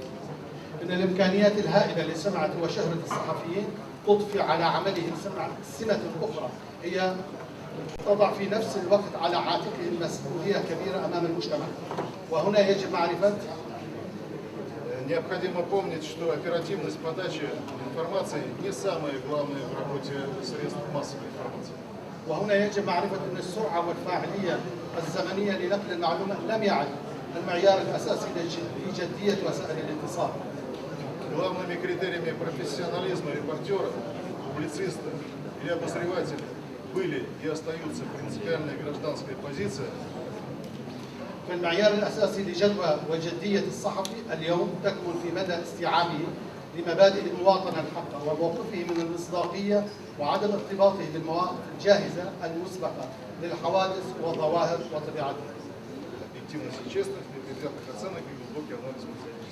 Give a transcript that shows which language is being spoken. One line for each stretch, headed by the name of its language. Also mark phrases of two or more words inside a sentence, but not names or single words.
Arabic: من الإمكانيات الهائلة لسمعة وشهرة الصحفيين تضفي على عملهم سمة أخرى هي تضع في نفس الوقت على عاتقهم مسؤولية كبيرة أمام المجتمع. وهنا يجب معرفة
Russian: Необходимо помнить, что оперативность подачи информации не самое главное в работе средств массовой информации.
Arabic: وهنا يجب معرفة أن السرعة والفاعلية الزمنية لنقل المعلومة لم يعد المعيار الأساسي لجدية وسائل الاتصال.
Russian: Главными критериями профессионализма репортера, публициста или обозревателя были и остаются принципиальная гражданская позиция.
Arabic: فالمعيار الأساسي لجدوى وجدية الصحفي اليوم تكمن في مدى استيعابه لمبادئ المواطنة الحقة وموقفه من المصداقية وعدم ارتباطه بالمواقف الجاهزة المسبقة للحوادث والظواهر وطبيعتها.
Russian: Объективность и честность, непредвзятых оценок и глубокий анализ материала.